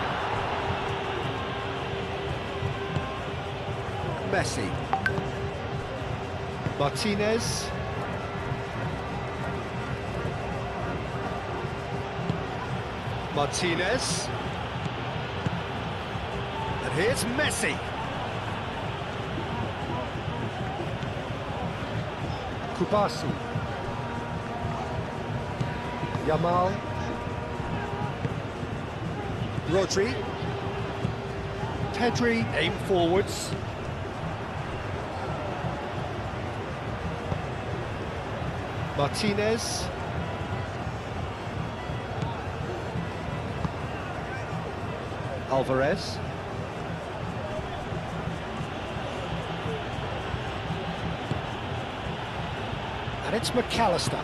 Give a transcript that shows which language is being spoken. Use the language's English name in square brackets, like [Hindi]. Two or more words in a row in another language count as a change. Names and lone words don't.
[English] Messi. Martinez. Martinez. And here's Messi. Kubasi. Yamal. Rodri. Pedri. Aim forwards. Martinez. Alvarez. And it's McAllister.